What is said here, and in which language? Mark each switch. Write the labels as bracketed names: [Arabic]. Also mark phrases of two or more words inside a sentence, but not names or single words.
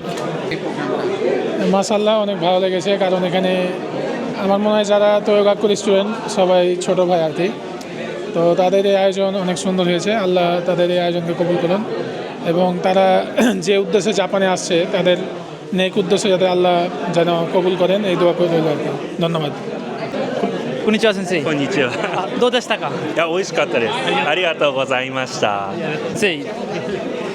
[Bangla] মাশাআল্লাহ, অনেক ভালো লেগেছে, কারণ এখানে আমার মনে হয় যারা তৈয়কাকুল স্টুডেন্ট সবাই ছোট ভাই আর কি। তো তো তাদের এই আয়োজন অনেক সুন্দর হয়েছে, আল্লাহ তাদের এই আয়োজনকে কবুল করুন এবং তারা যে উদ্দেশ্যে জাপানে আসছে তাদের নেক উদ্দেশ্যে যাতে আল্লাহ যেন কবুল করেন এই দোয়া করে রইল আর কি। ধন্যবাদ। [Japanese] こんにちは先生。こんにちは。どうでしたか？いや、美味しかったです。ありがとうございました。先生